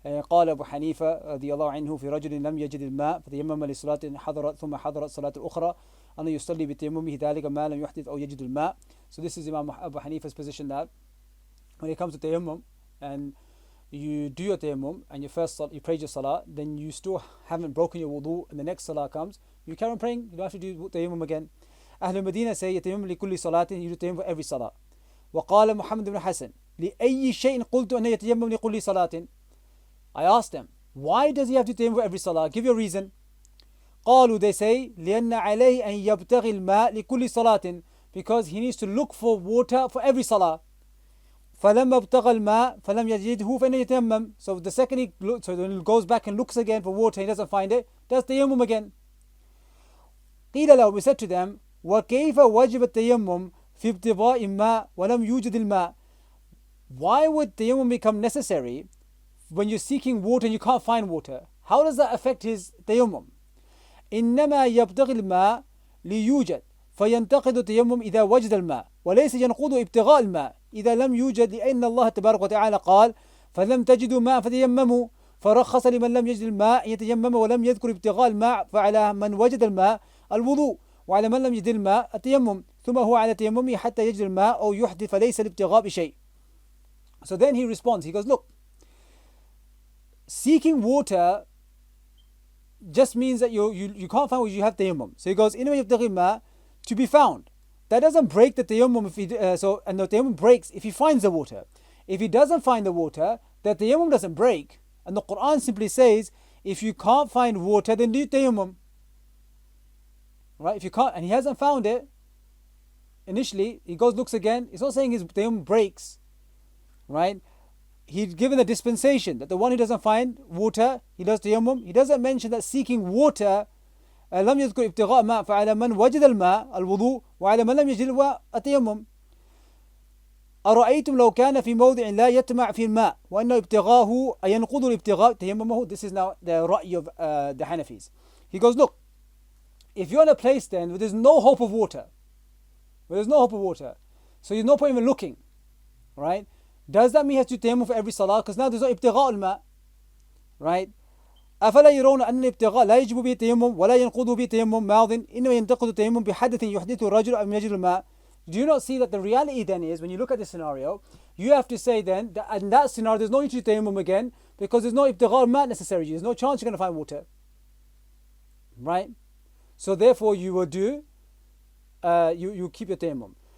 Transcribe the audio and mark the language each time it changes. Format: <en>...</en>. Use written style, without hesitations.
<ar>قال أبو حنيفة رضي الله عنه في رجل لم يجد الماء فتيمم لصلاة حضرت ثم حضرت صلاة الأخرى أن يصلي بتيممه ذلك ما لم يحدث أو يجد الماء.</ar> <en>So this is Imam Abu Hanifa's position, that when it comes to tayammum and you do your tayammum and you pray your salah, then you still haven't broken your wudu, and the next salah comes, you carry on praying, you don't have to do tayammum again.</en> <ar>أهل المدينة</ar> <en>say</en> <ar>يتيمم لكل صلاة,</ar> <en>you do tayammum for every salah.</en> <ar>وقال محمد بن حسن لأي شيء قلت أن يتيمم لكل صلاة.</ar> <en>I asked them, why does he have to tayammum for every salah? Give your reason.</en> <ar>قالوا,</ar> <en>they say,</en> <ar>لأن عليه أن يبتغي الماء لكل صلاة,</ar> <en>because he needs to look for water for every salah.</en> <ar>فلما ابتغى الماء فلم يجده فإنه يتيمم.</ar> <en>So the second he looks, so when he goes back and looks again for water, he doesn't find it, does tayammum again.</en> <ar>قيل له,</ar> <en>we said to them,</en> <ar>وكيف وجب التيمم في ابتغاء الماء ولم يوجد الماء.</ar> <en>Why would tayammum become necessary when you're seeking water and you can't find water? How does that affect his tayammum?</en> <ar>إنما يبتغي الماء ليوجد فينتقد التيمم إذا وجد الماء وليس ينقض ابتغاء الماء إذا لم يوجد، لأن الله تبارك وتعالى قال فلم تجدوا ماء فتيمموا، فرخص لمن لم يجد الماء يتيمم ولم يذكر ابتغاء الماء، فعلى من وجد الماء الوضوء وعلى من لم يجد الماء التيمم، ثم هو على تيممه حتى يجد الماء أو يحدث فليس الابتغاء بشيء.</ar> <en>So then he responds, he goes, look, seeking water just means that you can't find what you have tayammum. So he goes,</en> <ar>إنما يبتغي الماء,</ar> <en>to be found. That doesn't break the tayammum and the tayammum breaks if he finds the water. If he doesn't find the water, the tayammum doesn't break. And the Quran simply says, if you can't find water, then do tayammum. Right? If you can't, and he hasn't found it, initially, he goes, looks again, it's not saying his tayammum breaks. Right? He's given a dispensation that the one who doesn't find water, he does tayammum. He doesn't mention that seeking water,</en> <ar>لم يذكر ابتغاء ماء فعلى من وجد الماء الوضوء وعلى من لم يجد التيمم. أرأيتم لو كان في موضع لا يتمع في الماء وأنه ابتغاه ينقض الابتغاء تيممه.</ar> <en>This is now the ra'i of the Hanafis. He goes, look, if you're in a place then where there's no hope of water, so there's no point even looking, right? Does that mean he has to tayammum for every salah? Because now there's no ibtigha' al-ma', right?</en> <ar>أفلا يرون أن الابتغاء لا يجب به التيمم ولا ينقض به التيمم ماضٍ إنما ينتقد التيمم بحدث يحدثه الرجل أو يجد الماء.</ar> <en>Do you not see that the reality then is, when you look at this scenario, you have to say then that in that scenario there's no need to tayammum again, because there's no ibtigha' al-ma' necessary. There's no chance you're going to find water, right? So therefore you will do, you keep your tayammum.</en>